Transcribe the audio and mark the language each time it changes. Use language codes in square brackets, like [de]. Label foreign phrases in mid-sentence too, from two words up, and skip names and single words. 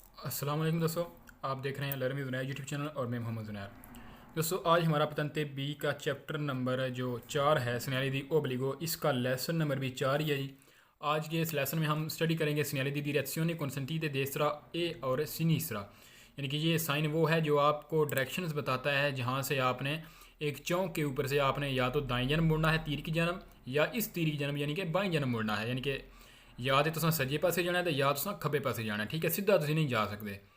[ur] السلام علیکم دوستوں۔ آپ دیکھ رہے ہیں لرننگ جنید یوٹیوب چینل اور میں محمد جنید. دوستوں آج ہمارا [it] patente B [ur] کا چیپٹر نمبر جو 4 ہے [it] segnali di obbligo, [ur] اس کا لیسن نمبر بھی 4 ہی ہے جی. آج کے اس لیسن میں ہم اسٹڈی کریں گے [it] segnali di direzione consentite destra [ur] اے اور sinistra، یعنی کہ یہ سائن وہ ہے جو آپ کو ڈائریکشنز بتاتا ہے جہاں سے آپ نے ایک چوک کے اوپر سے آپ نے یا تو دائیں جانب مڑنا ہے تیر کی جانب، یا اس تیر کی جانب یعنی کہ بائیں جانب مڑنا ہے. یعنی کہ یا تو تم [pa] سجے پاسے [ur] جانا ہے تو یا تو [pa] کھبے پاسے [ur] جانا ہے، ٹھیک ہے. سیدھا تم نہیں جا سکتے.